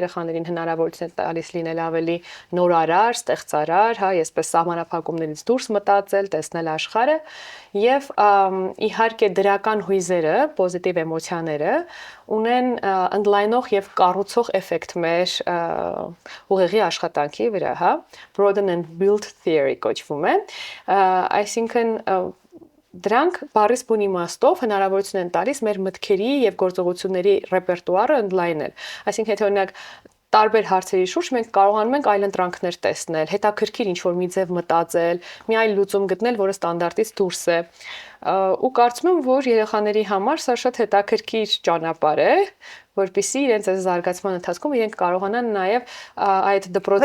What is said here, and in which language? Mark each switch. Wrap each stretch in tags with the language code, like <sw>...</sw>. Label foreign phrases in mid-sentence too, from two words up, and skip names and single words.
<hy>երեխաներին հնարավորություն է տալիս լինել ավելի նորարար, ստեղծարար, հա, այսպես սահմանափակումներից դուրս մտածել, տեսնել աշխարհը եւ իհարկե դրական հույզերը, պոզիտիվ էմոցիաները ունեն ընդլայնող եւ կառուցող էֆեկտ մեր ուղեղի աշխատանքի վրա, հա,</hy> <en>broaden and build theory</en> <hy>կոչվում է, այսինքն դրանք բառից բուն իմաստով հնարավորություն են տալիս մեր մտքերի եւ գործողությունների ռեպերտուարը ընդլայնել։ Այսինքն եթե օրինակ տարբեր հարցերի շուրջ մենք կարողանում ենք այլընտրանքներ տեսնել, հետաքրքիր ինչ-որ մի ձև մտածել, մի այլ լուծում գտնել, որը ստանդարտից դուրս է։ Ու կարծում եմ, որ երեխաների համար սա շատ հետաքրքիր ճանապարհ է, որպեսզի իրենց այս զարգացման ընթացքում իրենք կարողանան նաև այդ դպրոցի</hy>